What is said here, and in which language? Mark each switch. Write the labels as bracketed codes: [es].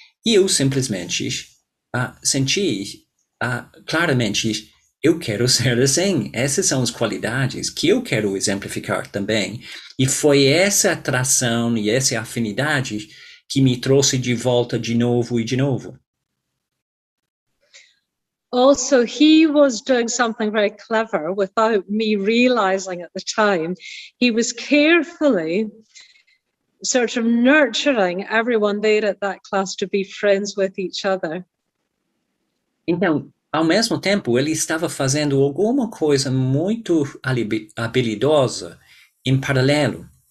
[pt] E eu simplesmente senti claramente, eu quero ser assim. Essas são as qualidades que eu quero exemplificar também. E foi essa atração e essa afinidade que me trouxe de volta de novo e de novo. [en] Also, he was doing something very clever without me realizing at the time. He was carefully sort of nurturing everyone there at that class to be friends with each other. [pt] Então, ao mesmo tempo, ele estava fazendo alguma coisa muito habilidosa em paralelo.